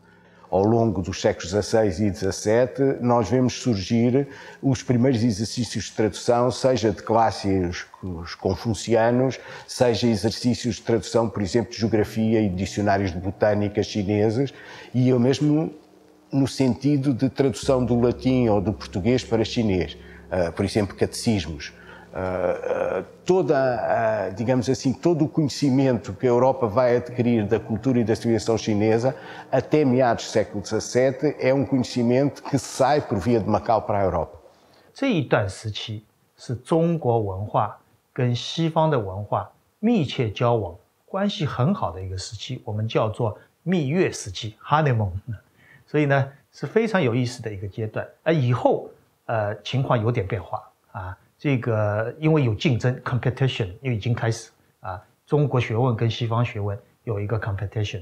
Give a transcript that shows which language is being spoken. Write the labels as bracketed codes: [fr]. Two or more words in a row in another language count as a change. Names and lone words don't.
[pt] Ao longo dos séculos XVI e XVII, nós vemos surgir os primeiros exercícios de tradução, seja de clássicos confucianos, seja exercícios de tradução, por exemplo, de geografia e dicionários de botânica chineses, e eu mesmo no sentido de tradução do latim ou do português para chinês, por exemplo, catecismos. Digamos assim, todo o conhecimento que a Europa vai adquirir da cultura e da civilização chinesa até meados do século XVII é um conhecimento que sai por via de Macau para a Europa. [zh] 这一段时期是中国文化跟西方的文化密切交往、关系很好的一个时期，我们叫做蜜月时期 （honeymoon）。所以呢， 是非常有意思的一个阶段。以后情况有点变化啊，这个因为有竞争 competition， 因为已经开始啊，中国学问跟西方学问有一个 competition。